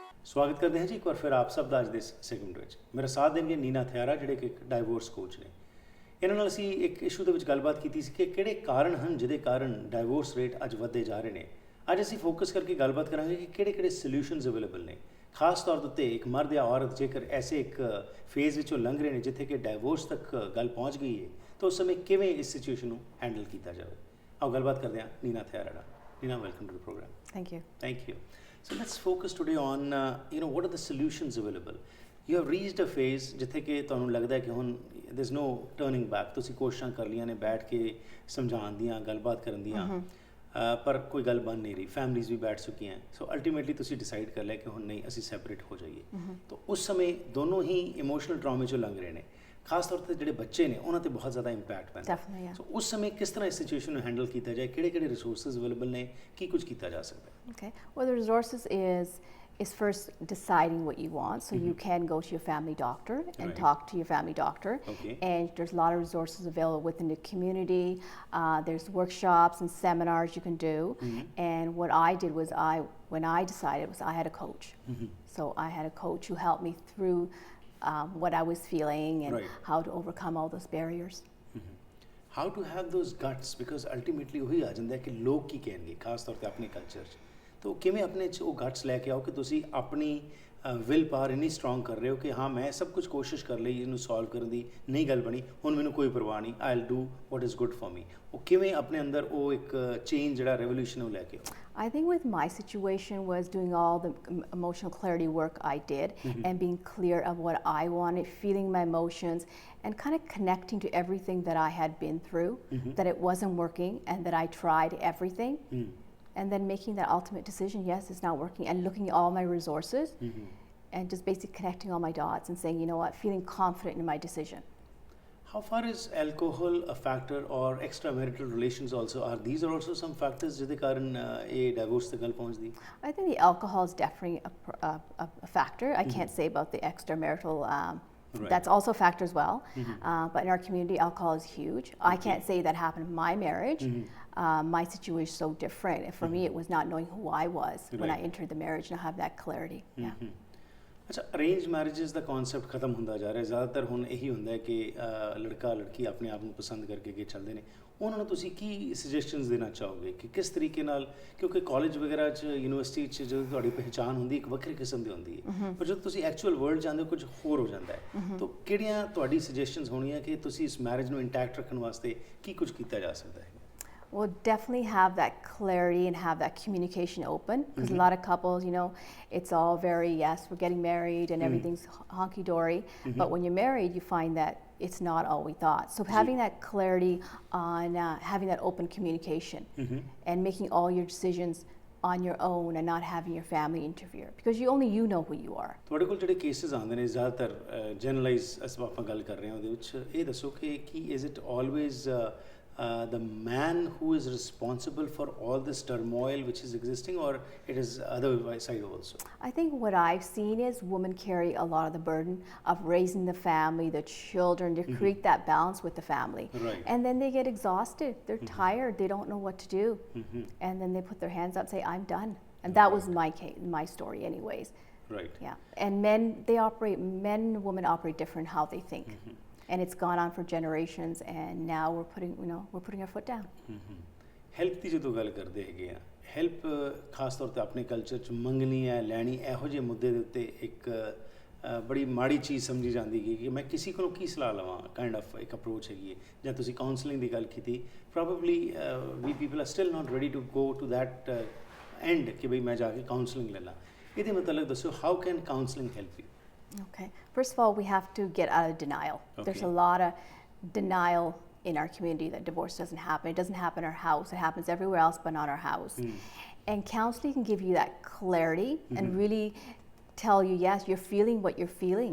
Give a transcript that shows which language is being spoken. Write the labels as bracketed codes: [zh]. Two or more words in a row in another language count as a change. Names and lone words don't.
[hi] स्वागत करते हैं जी एक बार फिर आप सब [pa] ਦਾ ਅੱਜ ਦੇ ਸੈਗਮੈਂਟ ਵਿੱਚ। ਮੇਰਾ ਸਾਥ ਦੇਣਗੇ ਨੀਨਾ ਥਿਆਰਾ ਜਿਹੜੇ ਕਿ ਇੱਕ [en] divorce coach [pa] ਨੇ। ਇਹਨਾਂ ਨਾਲ ਅਸੀਂ ਇੱਕ ਇਸ਼ੂ ਦੇ ਵਿੱਚ ਗੱਲਬਾਤ ਕੀਤੀ ਸੀ ਕਿ ਕਿਹੜੇ ਕਾਰਨ ਹਨ ਜਿਹਦੇ ਕਾਰਨ [en] divorce rate [pa] ਅੱਜ ਵੱਧਦੇ ਜਾ ਰਹੇ ਨੇ। ਅੱਜ ਅਸੀਂ ਫੋਕਸ ਕਰਕੇ ਗੱਲਬਾਤ ਕਰਾਂਗੇ ਕਿ ਕਿਹੜੇ [en] solutions available [pa] ਨੇ, ਖਾਸ ਤੌਰ ਉੱਤੇ ਇੱਕ ਮਰਦ ਜਾਂ ਔਰਤ ਜੇਕਰ ਐਸੇ ਇੱਕ ਫੇਜ਼ ਵਿੱਚੋਂ ਲੰਘ ਰਹੇ ਨੇ ਜਿੱਥੇ ਕਿ ਡਾਈਵੋਰਸ ਤੱਕ ਗੱਲ ਪਹੁੰਚ ਗਈ ਹੈ ਤਾਂ ਉਸ ਸਮੇਂ ਕਿਵੇਂ ਇਸ ਸਿਚੁਏਸ਼ਨ ਨੂੰ ਹੈਂਡਲ ਕੀਤਾ ਜਾਵੇ। ਆਓ ਗੱਲਬਾਤ ਕਰਦੇ ਹਾਂ ਨੀਨਾ ਥਿਆਰਾ ਨਾਲ। ਨੀਨਾ, [en] welcome to the program. Thank you. So let's focus today on what are the solutions available. You have reached a phase [pa] ਜਿੱਥੇ ਕਿ ਤੁਹਾਨੂੰ ਲੱਗਦਾ ਹੈ ਕਿ ਹੁਣ [en] there's no turning back. [pa] ਤੁਸੀਂ ਕੋਸ਼ਿਸ਼ਾਂ ਕਰ ਲਈਆਂ ਨੇ ਬੈਠ ਕੇ ਸਮਝਾਉਣ ਦੀਆਂ, ਗੱਲਬਾਤ ਕਰਨ ਦੀਆਂ, ਪਰ ਕੋਈ ਗੱਲ ਬਣ ਨਹੀਂ ਰਹੀ। ਫੈਮਲੀਜ਼ ਵੀ ਬੈਠ ਚੁੱਕੀਆਂ। [en] so ultimately [pa] ਤੁਸੀਂ ਡਿਸਾਈਡ ਕਰ ਲਿਆ ਕਿ ਹੁਣ ਨਹੀਂ, ਅਸੀਂ ਸੈਪਰੇਟ ਹੋ ਜਾਈਏ। ਤਾਂ ਉਸ ਸਮੇਂ ਦੋਨੋਂ ਹੀ [en] emotional trauma [pa] 'ਚੋਂ ਲੰਘ ਰਹੇ ਨੇ। ਖਾਸ ਤੌਰ ਤੇ ਜਿਹੜੇ ਬੱਚੇ ਨੇ ਉਹਨਾਂ ਤੇ ਬਹੁਤ ਜ਼ਿਆਦਾ ਇੰਪੈਕਟ ਪੈਂਦਾ। ਸੋ ਉਸ ਸਮੇਂ ਕਿਸ ਤਰ੍ਹਾਂ ਇਸ ਸਿਚੁਏਸ਼ਨ ਨੂੰ ਹੈਂਡਲ ਕੀਤਾ ਜਾਏ, ਕਿਹੜੇ [en] resources available [pa] ਨੇ, ਕੀ ਕੁਝ ਕੀਤਾ ਜਾ ਸਕਦਾ ਹੈ? [en] Okay. Well, the resources is first deciding what you want. So you can go to your family doctor and talk to your family doctor. Okay. And there's a lot of resources available within the community. There's workshops and seminars you can do. And what I did was when I decided was I had a coach. So I had a coach who helped me through what I was feeling and how to overcome all those barriers. How to have those guts, because ultimately [pa] ਉਹੀ ਆ ਜਾਂਦਾ ਕਿ ਲੋਕ ਕੀ ਕਹਿਣਗੇ, ਖਾਸ ਤੌਰ ਤੇ ਆਪਣੇ ਕਲਚਰ 'ਚ। ਤਾਂ ਕਿਵੇਂ ਆਪਣੇ 'ਚ ਉਹ ਗਟਸ ਲੈ ਕੇ ਆਓ ਕਿ ਤੁਸੀਂ ਆਪਣੀ [en] will power [pa] ਇੰਨੀ ਸਟਰੋਂਗ ਕਰ ਰਹੇ ਹੋ ਕਿ ਹਾਂ ਮੈਂ ਸਭ ਕੁਝ ਕੋਸ਼ਿਸ਼ ਕਰ ਲਈ ਇਹਨੂੰ ਸੋਲਵ ਕਰਨ ਦੀ, ਨਹੀਂ ਗੱਲ ਬਣੀ, ਹੁਣ ਮੈਨੂੰ ਕੋਈ ਪਰਵਾਹ ਨਹੀਂ, [en] I will do what is good for me. [pa] ਉਹ ਕਿਵੇਂ ਆਪਣੇ ਅੰਦਰ ਉਹ ਇੱਕ ਚੇਂਜ ਜਿਹੜਾ ਰੈਵੋਲੂਸ਼ਨ ਉਹ ਲੈ ਕੇ ਆਓ? [en] I think with my situation was doing all the emotional clarity work I did and being clear of what I wanted, feeling my emotions and kind of connecting to everything that I had been through, that it wasn't working and that I tried everything. And then making that ultimate decision, yes, it's not working, and looking at all my resources and just basically connecting all my dots and saying, you know what, feeling confident in my decision. How far is alcohol a factor, or extramarital relations also? These are also some factors [pa] ਜਿਹਦੇ ਕਾਰਨ ਇਹ ਡਾਈਵੋਰਸ ਤੱਕ ਗੱਲ ਪਹੁੰਚਦੀ? [en] I think the alcohol is definitely a factor. I can't say about the extramarital. That's also a factor as well. But in our community, alcohol is huge. I can't say that happened in my marriage. My situation is so different. And for me, it was not knowing who I was when I entered the marriage and have that clarity. [pa] ਅੱਛਾ, [en] arrange marriages [pa] ਦਾ ਕਨਸੈਪਟ ਖਤਮ ਹੁੰਦਾ ਜਾ ਰਿਹਾ। ਜ਼ਿਆਦਾਤਰ ਹੁਣ ਇਹੀ ਹੁੰਦਾ ਹੈ ਕਿ ਲੜਕਾ ਲੜਕੀ ਆਪਣੇ ਆਪ ਨੂੰ ਪਸੰਦ ਕਰਕੇ ਅੱਗੇ ਚੱਲਦੇ ਨੇ। ਉਹਨਾਂ ਨੂੰ ਤੁਸੀਂ ਕੀ ਸੁਜੈਸ਼ਨਸ ਦੇਣਾ ਚਾਹੋਗੇ ਕਿ ਕਿਸ ਤਰੀਕੇ ਨਾਲ, ਕਿਉਂਕਿ ਕਾਲਜ ਵਗੈਰਾ 'ਚ, ਯੂਨੀਵਰਸਿਟੀ 'ਚ ਜਦੋਂ ਤੁਹਾਡੀ ਪਹਿਚਾਣ ਹੁੰਦੀ ਇੱਕ ਵੱਖਰੀ ਕਿਸਮ ਦੀ ਹੁੰਦੀ ਹੈ, ਪਰ ਜਦੋਂ ਤੁਸੀਂ [en] actual world [pa] ਜਾਂਦੇ ਹੋ ਕੁਝ ਹੋਰ ਹੋ ਜਾਂਦਾ ਹੈ। ਤਾਂ ਕਿਹੜੀਆਂ ਤੁਹਾਡੀ ਸੁਜੈਸ਼ਨਸ ਹੋਣੀਆਂ ਕਿ ਤੁਸੀਂ ਇਸ ਮੈਰਿਜ ਨੂੰ ਇੰਟੈਕਟ ਰੱਖਣ ਵਾਸਤੇ ਕੀ ਕੁਝ ਕੀਤਾ ਜਾ ਸਕਦਾ ਹੈ? [en] Well, definitely have that clarity and have that communication open, because a lot of couples, it's all very, yes, we're getting married and everything's honky-dory, but when you're married, you find that it's not all we thought. So having that clarity on having that open communication and making all your decisions on your own and not having your family interfere, because only you know who you are. [pa] ਤੁਹਾਡੇ ਕੋਲ ਜਿਹੜੇ ਕੇਸਿਸ ਆਉਂਦੇ ਨੇ ਜ਼ਿਆਦਾਤਰ ਜਨਰਲਾਈਜ਼ ਅਸੀਂ ਆਪਾਂ ਗੱਲ ਕਰ ਰਹੇ ਹਾਂ, ਉਹਦੇ ਵਿੱਚ ਇਹ ਦੱਸੋ ਕਿ ਕੀ [en] is it always the man who is responsible for all this turmoil which is existing, or it is other side also? I think what I've seen is women carry a lot of the burden of raising the family, the children, to create that balance with the family. And then they get exhausted, they're tired, they don't know what to do. And then they put their hands up and say, I'm done. And that was my story anyways. Yeah. And men and women operate different how they think. And it's gone on for generations, and now we're putting our foot down. [pa] ਹੈਲਪ ਦੀ ਜਦੋਂ ਗੱਲ ਕਰਦੇ ਹੈਗੇ ਆ, ਹੈਲਪ ਖਾਸ ਤੌਰ ਤੇ ਆਪਣੇ ਕਲਚਰ 'ਚ ਮੰਗਣੀ ਹੈ, ਲੈਣੀ, ਇਹੋ ਜਿਹੇ ਮੁੱਦੇ ਦੇ ਉੱਤੇ ਇੱਕ ਬੜੀ ਮਾੜੀ ਚੀਜ਼ ਸਮਝੀ ਜਾਂਦੀ ਹੈ ਕਿ ਮੈਂ ਕਿਸੇ ਕੋਲੋਂ ਕੀ ਸਲਾਹ ਲਵਾਂ, [en] kind of [pa] ਇੱਕ ਅਪਰੋਚ ਹੈਗੀ ਹੈ। ਜਾਂ ਤੁਸੀਂ ਕਾਉਂਸਲਿੰਗ ਦੀ ਗੱਲ ਕੀਤੀ, [en] probably we people are still not ready to go to that end [pa] ਕਿ ਬਈ ਮੈਂ ਜਾ ਕੇ ਕਾਉਂਸਲਿੰਗ ਲੈ ਲਾਂ। ਇਹਦੇ ਮਤਲਬ ਦੱਸੋ, [en] how can counseling help you? Okay. First of all, we have to get out of denial. There's a lot of denial in our community that divorce doesn't happen. It doesn't happen in our house. It happens everywhere else but not our house. And counseling can give you that clarity and really tell you, yes, you're feeling what you're feeling.